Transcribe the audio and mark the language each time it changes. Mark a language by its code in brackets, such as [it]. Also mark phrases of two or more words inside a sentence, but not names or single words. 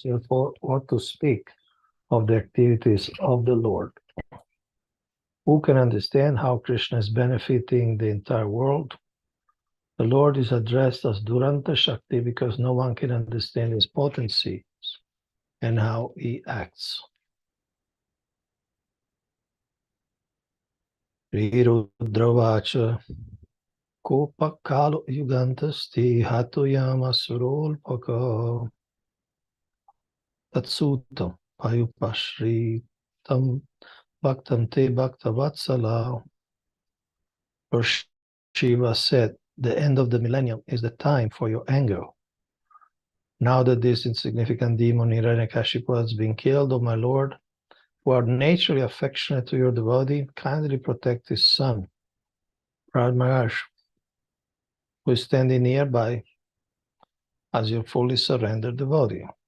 [en] Therefore, what to speak of the activities of the Lord? Who can understand how Krishna is benefiting the entire world? The Lord is addressed as Duranta Shakti because no one can understand his potencies and how he acts. [sa] रुद्रवाच कोप कालो युगान्तस्ति हतुयम सुरोल्पक तत्सुतम् पयुपश्रितम् भक्तम् ते भक्तवत्सल. [en] Lord Shiva said, the end of the millennium is the time for your anger. Now that this insignificant demon Hiranyakashipu has been killed, O my Lord, who are naturally affectionate to your devotee, kindly protect his son, Prahlad Maharaj, who is standing nearby as your fully surrendered devotee.